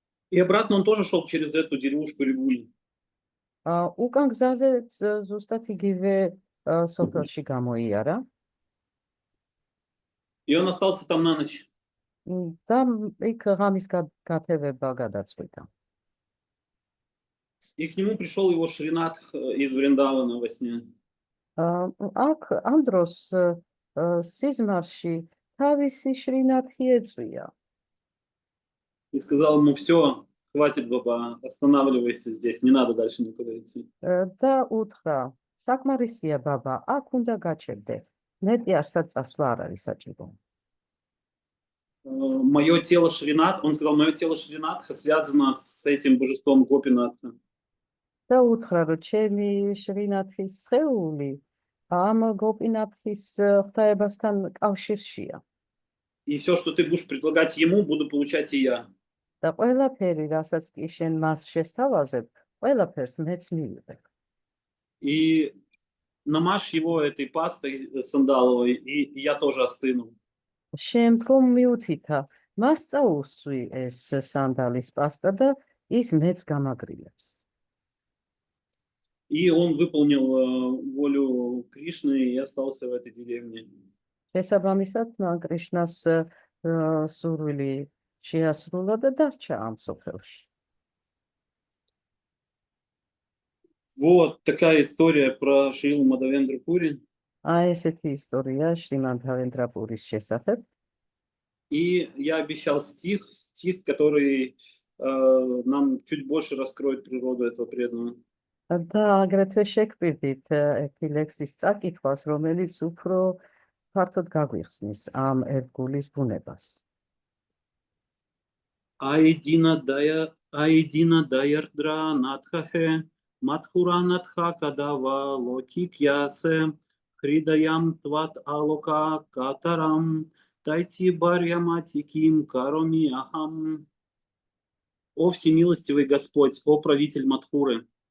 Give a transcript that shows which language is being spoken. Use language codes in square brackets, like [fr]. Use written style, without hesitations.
[ru] И обратно он тоже шел через эту деревушку Ригуль. [ka] უკან გზაზე ზუსტად იგივე სოფელში გამოიარა. [ru] И он остался там на ночь. [ka] და იქ ღამის გათევება გადაწყვიტა. [ru] И к нему пришел его Шринатх из Вриндавана во сне. [ka] აქ ამ დროს სიზმარში თავისი შრინათი ეწვია. [ru] И сказал ему: все, хватит, баба, останавливайся здесь, не надо дальше никуда идти. [ka] და უთხრა, საკმარისია ბაბა, აქ უნდა გაჩერდე. მეტი არსაც წასვლა არ არის საჭირო. [ru] Мое тело Шринат, он сказал, мое тело Шринатха связано с этим божеством Гопинатха. [ka] და უთხრა, რომ ჩემი შრინათის სხეული ამ გოპინათის ღვთაებასთან კავშირშია. [ru] И все, что ты будешь предлагать ему, буду получать и я. [ka] და ყველაფერი, რასაც კი შენ მას შესთავაზებ, ყველაფერს მეც მივიღებ. [ru] И намажь его этой пастой сандаловой, и я тоже остыну. [ka] შემდგომ მიუთითა, მას წაუსვი ეს სანდალის პასტა და ის მეც გამაგრილებს. [ru] И он выполнил волю Кришны и остался в этой деревне. [ka] შესაბამისად, მან კრიშნას სურვილი შეასრულა და დარჩა ამ სოფელში. [ru] Вот такая история про Шрилу Мадавендру Пури. [ka] აი ესეთი ისტორია შრიმადავენდრა პურის შესახებ. [ru] И я обещал стих, который нам чуть больше раскроет природу этого преданного. [ka] და აგრეთვე შეგპირდით ერთი ლექსის წაკითხვას, რომელიც უფრო ფართოდ გაგვიხსნის ამ ერთგულის ბუნებას. [sa] Аидина Дайардра Надхахе, Мадхура Надха Кадава Локикьясе, Хридаям Тват Алока Катарам, Тайти Барьяматиким Кароми Ахам. [ru] О всемилостивый Господь, о правитель Мадхуры,